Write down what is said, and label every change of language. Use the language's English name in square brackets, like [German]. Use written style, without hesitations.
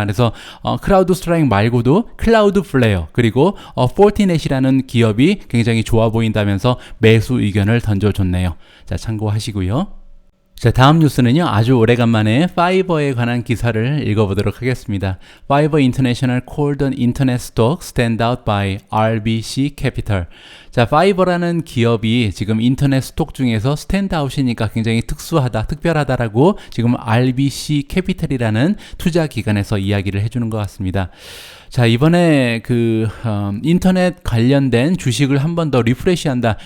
[Korean] 그래서 크라우드 스트라이크 말고도 클라우드 플레이어 그리고 포티넷이라는 기업이 굉장히 좋아 보인다면서 매수 의견을 던져줬네요. 자, 참고하시고요. 자, 다음 뉴스는요, 아주 오래간만에 파이버에 관한 기사를 읽어보도록 하겠습니다. [English] Fiverr International called an internet stock stand out by RBC Capital. [Korean] 자, 파이버라는 기업이 지금 인터넷 스톡 중에서 스탠드아웃이니까 굉장히 특수하다, 특별하다라고 지금 RBC 캐피털이라는 투자 기관에서 이야기를 해주는 것 같습니다. 자, 이번에 인터넷 관련된 주식을 한 번 더 리프레시한다.